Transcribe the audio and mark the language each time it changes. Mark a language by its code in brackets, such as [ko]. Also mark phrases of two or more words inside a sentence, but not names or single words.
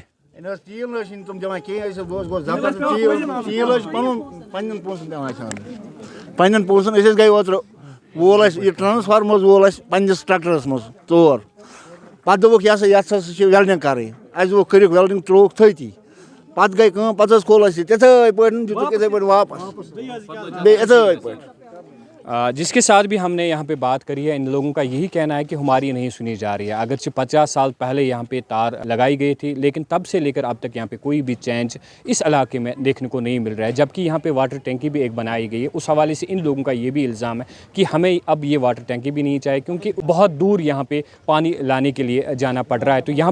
[ks] تیٖل نہ حظ چھِنہٕ تِم دِوان کِہیٖنۍ أسۍ حظ گوٚو زبردست تیٖل حظ چھِ پنٛنٮ۪ن پونٛسَن دِوان اَسہِ اَنُن پنٛنٮ۪ن پونٛسَن أسۍ حظ گٔے اوترٕ وول اَسہِ یہِ ٹرٛانسفارمر حظ وول اَسہِ پنٛنِس ٹرٛیکٹَرَس منٛز 4 پَتہٕ دوٚپُکھ یہِ ہسا یَتھ ہسا چھِ وٮ۪لڈِنٛگ کَرٕنۍ اَسہِ دوٚپُکھ کٔرِکھ وٮ۪لڈِنٛگ ترٛووُکھ تھٔتی پَتہٕ گٔے کٲم پَتہٕ حظ کھول اَسہِ یہِ تِتھَے پٲٹھۍ دِتُکھ یِتھَے پٲٹھۍ واپَس بیٚیہِ یِتھَے پٲٹھۍ [ur] جس کے ساتھ بھی ہم نے یہاں پہ بات کری ہے ان لوگوں کا یہی کہنا ہے کہ ہماری نہیں سنی جا رہی ہے اگرچہ 50 سال پہلے یہاں پہ تار لگائی گئی تھی لیکن تب سے لے کر اب تک یہاں پہ کوئی بھی چینج اس علاقے میں دیکھنے کو نہیں مل رہا ہے جبکہ یہاں پہ واٹر ٹینکی بھی ایک بنائی گئی ہے اس حوالے سے ان لوگوں کا یہ بھی الزام ہے کہ ہمیں اب یہ واٹر ٹینکی بھی نہیں چاہیے کیونکہ بہت دور یہاں پہ پانی لانے کے لیے جانا پڑ رہا ہے تو یہاں